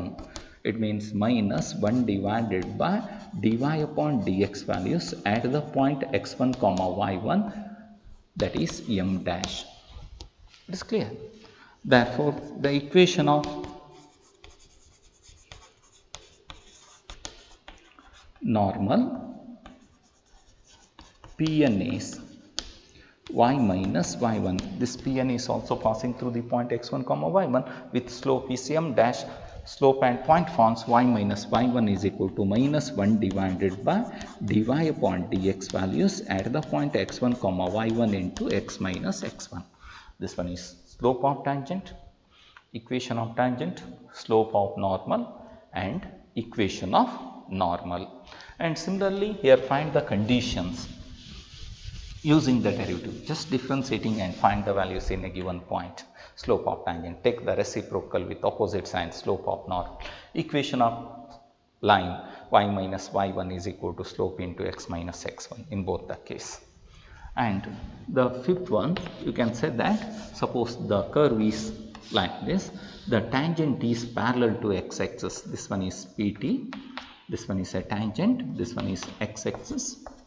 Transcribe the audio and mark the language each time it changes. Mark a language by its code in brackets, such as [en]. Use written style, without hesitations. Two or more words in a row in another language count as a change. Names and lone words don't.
[en] It means minus 1 divided by dy upon dx values at the point x1 comma y1, that is m dash. It is clear. Therefore, the equation of normal Pn is y minus y1. This Pn is also passing through the point x1 comma y1 with slope is m dash. Slope and point forms y minus y1 is equal to minus 1 divided by dy upon dx values at the point x1 comma y1 into x minus x1. This one is slope of tangent, equation of tangent, slope of normal and equation of normal. And similarly, here find the conditions. using the derivative, just differentiating and find the values in a given point. Slope of tangent, take the reciprocal with opposite sign, slope of normal. Equation of line y minus y1 is equal to slope into x minus x1 in both the case. And the fifth one, you can say that suppose the curve is like this, the tangent is parallel to x-axis. This one is PT, this one is a tangent, this one is x-axis.